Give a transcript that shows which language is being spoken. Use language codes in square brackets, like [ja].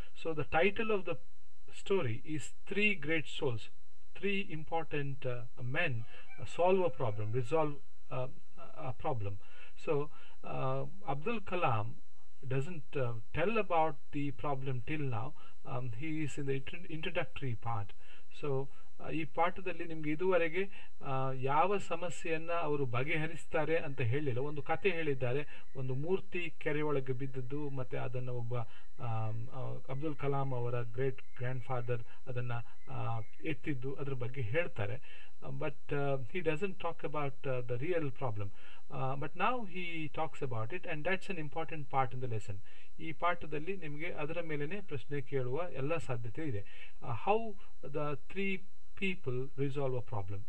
[en] So, the title of the story is Three Great Souls. Three important men solve a problem, resolve uh, a problem. So Abdul Kalam doesn't tell about the problem till now. He is in the introductory part. [kn] So ಈ ಪಾಠದಲ್ಲಿ ನಿಮ್ಗೆ ಇದುವರೆಗೆ ಯಾವ ಸಮಸ್ಯೆಯನ್ನ ಅವರು ಬಗೆಹರಿಸ್ತಾರೆ ಅಂತ ಹೇಳಿಲ್ಲ. ಒಂದು ಕತೆ ಹೇಳಿದ್ದಾರೆ, ಒಂದು ಮೂರ್ತಿ ಕೆರೆ ಒಳಗೆ ಬಿದ್ದದ್ದು, ಮತ್ತೆ ಅದನ್ನು ಒಬ್ಬ ಅಬ್ದುಲ್ ಕಲಾಂ ಅವರ ಗ್ರೇಟ್ ಗ್ರ್ಯಾಂಡ್ ಫಾದರ್ ಅದನ್ನ ಎತ್ತಿದ್ದು, ಅದ್ರ ಬಗ್ಗೆ ಹೇಳ್ತಾರೆ. [en] But he doesn't talk about the real problem. But now he talks about it, and that's an important part in the lesson. [kn] ಈ ಪಾಠದಲ್ಲಿ ನಿಮಗೆ ಅದರ ಮೇಲೆನೆ ಪ್ರಶ್ನೆ ಕೇಳುವ ಎಲ್ಲ ಸಾಧ್ಯತೆ ಇದೆ. [en] How the three people resolve a problem.